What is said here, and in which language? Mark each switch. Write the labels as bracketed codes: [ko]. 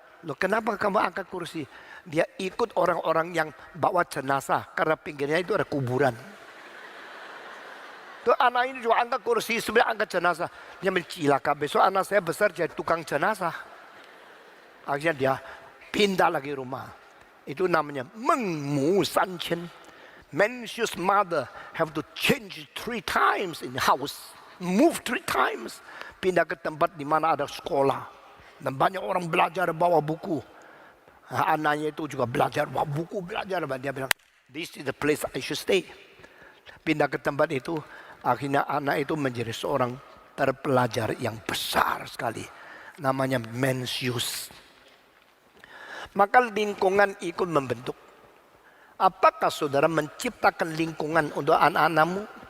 [id] Loh, kenapa kamu angkat kursi? Dia ikut orang-orang yang bawa jenazah. Karena pinggirnya itu ada kuburan. Tuh anak ini juga angkat kursi, sebenarnya angkat jenazah. Dia mencilaka, besok anak saya besar jadi tukang jenazah. Akhirnya dia pindah lagi rumah. Itu namanya mengmu sanchen. [en] Mencius mother have to change 3 times in the house. Move 3 times. [id] Pindah ke tempat di mana ada sekolah. Dan banyak orang belajar bawa buku. Nah, anaknya itu juga belajar bawa buku, belajar. Dia bilang, [en] this is the place I should stay. [id] Pindah ke tempat itu. Akhirnya anak itu menjadi seorang terpelajar yang besar sekali. Namanya Mencius. Maka lingkungan ikut membentuk. Apakah saudara menciptakan lingkungan untuk anak-anakmu?